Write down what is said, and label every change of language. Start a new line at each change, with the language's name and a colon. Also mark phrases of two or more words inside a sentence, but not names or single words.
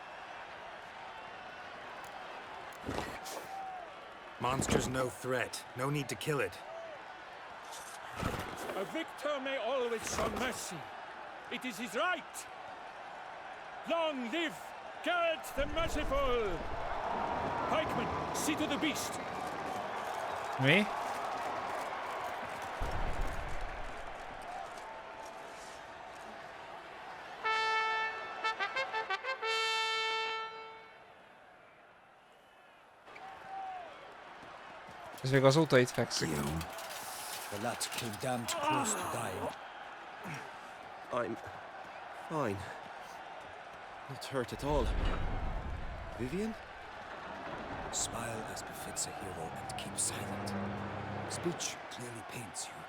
English: Monster's no threat. No need to kill it. A victor may always show mercy. It is his right. Long live Geralt the Merciful! Pikeman, see to the beast.
Hungarian: Mi? Ez még azóta itt fekszik.
English: The lad came damned close to dying. I'm fine. Not hurt at all. Vivian? Smile as befits a hero and keep silent. Speech clearly pains you.